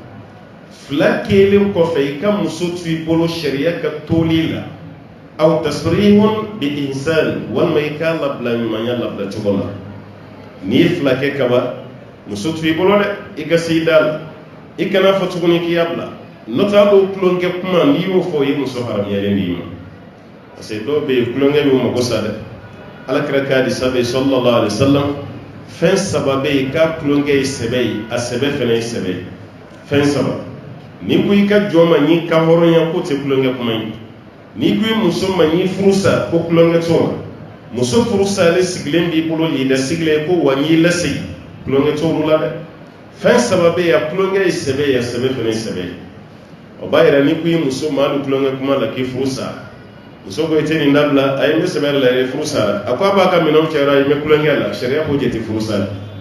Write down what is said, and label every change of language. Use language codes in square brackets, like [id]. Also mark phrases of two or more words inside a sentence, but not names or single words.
[bm] fila kelen kɔfɛ i ka muso to i bolo sariya ka toli la [ar] أو تسريح بإحسان [bm] walima i k'a labila ɲumanya labila cogo la n'i ye fila kɛ kaba muso to i bolo dɛ i ka se i da la i kana fɔ tuguni k'i y'a bila n'o tɛ hali o tulonkɛ kuma n'i y'o fɔ o ye muso haramuyalen de ye ma parce que dɔw bɛ yen tulonkɛ b'u mago sa dɛ alakira ka hadisa bɛ yen [ar] صلى الله عليه وسلم [bm] fɛn saba bɛ yen k'a tulonkɛ ye sɛbɛ ye a sɛbɛ fana ye sɛbɛ ye fɛn saba n'i ko i ka jɔn ma n'i ka hɔrɔnya k'o tɛ tulonkɛ kuma ye n'i ko i muso ma n'i furusa ko tulonkɛ t'o ma muso furusalen sigilen b'i bolo lida sigilen ko wa n'i lasegi tulonkɛ t'olu la dɛ fɛn saba bɛ yen a tulonkɛ ye sɛbɛ ye a sɛbɛ fana ye sɛbɛ ye o b'a yira n'i ko i muso ma hali tulonkɛ kuma la k'i furusa muso ko i tɛ nin dabila a ye n bɛ sɛbɛn la yɛrɛ furusa a ko a b'a ka minɛnw cɛra i bɛ tulonkɛ la sariya k'o jate furusa la